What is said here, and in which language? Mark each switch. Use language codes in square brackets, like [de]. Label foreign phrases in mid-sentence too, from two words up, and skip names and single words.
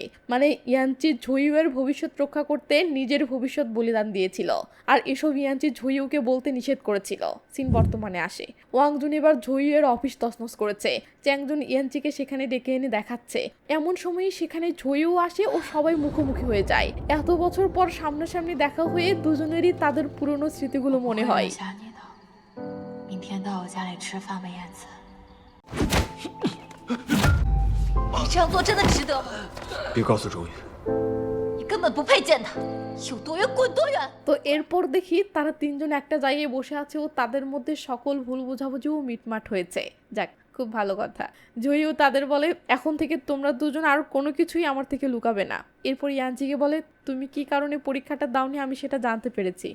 [bn] মানে ইয়ানচি ঝুইউয়ের ভবিষ্যৎ রক্ষা করতে নিজের ভবিষ্যৎ বলিদান দিয়েছিল, আর এসব ইয়ানচি ঝুইউকে বলতে নিষেধ করেছিল। সিন বর্তমানে আসে। ওয়াংজুন এবার ঝুইউয়ের অফিস তছনছ করেছে। চ্যাংজুন ইয়ানচিকে সেখানে ডেকে এনে দেখাচ্ছে। এমন সময় সেখানে ঝুইউ আসে ও সবাই মুখোমুখি হয়ে যায়। এত বছর পর সামনাসামনি দেখা হয়ে দুজনেরই তাদের পুরনো স্মৃতিগুলো মনে হয়। [zh] 想你的，明天到我家里吃饭吧，燕子。你这样做真的值得吗？别告诉周瑜。你根本不配见他，有多远滚多远。 [bn] তো এরপর দেখি তারা 3 জন একটা জায়গায় বসে আছে ও তাদের মধ্যে সকল ভুল বোঝাবুঝিও মিটমাট হয়েছে। যাক, খুব ভালো কথা। জয়ও তাদের বলে, এখন থেকে তোমরা দুজন আর কোনো কিছুই আমার থেকে লুকাবে না। এরপর ইয়ানচিকে বলে, তুমি কি কারণে পরীক্ষাটা দাওনি আমি সেটা জানতে পেরেছি।